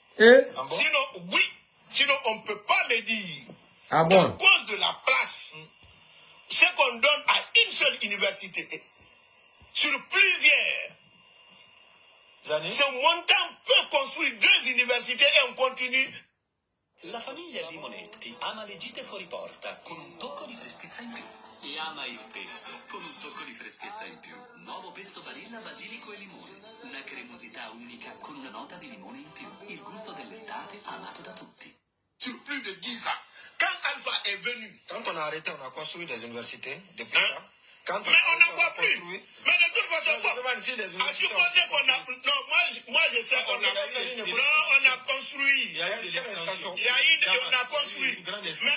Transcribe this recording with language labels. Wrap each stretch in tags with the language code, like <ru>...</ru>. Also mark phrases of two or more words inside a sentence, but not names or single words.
<fr>Sinon, oui, sinon on ne peut pas me dire qu'à cause de la place, ce qu'on donne à une seule université, sur plusieurs années, ce montant peut construire 2 universités et on continue.</fr> <it>La famiglia Limonetti ama le gite fuori porta con un tocco di freschezza in più. E ama il pesto con un tocco di freschezza in più. Nuovo pesto vanilla, basilico e limone. Una cremosità unica con una nota di limone in più. Il gusto dell'estate amato da tutti.</it> <fr>Sur plus de 10 ans, quand Alpha est venu. Quand on a arrêté, on a construit des universités depuis ça. Mais on n'en voit plus. Mais de toute façon, à supposer qu'on a... Non, moi je sais qu'on a... Non, on a construit. Il y a eu on a construit. Mais</fr>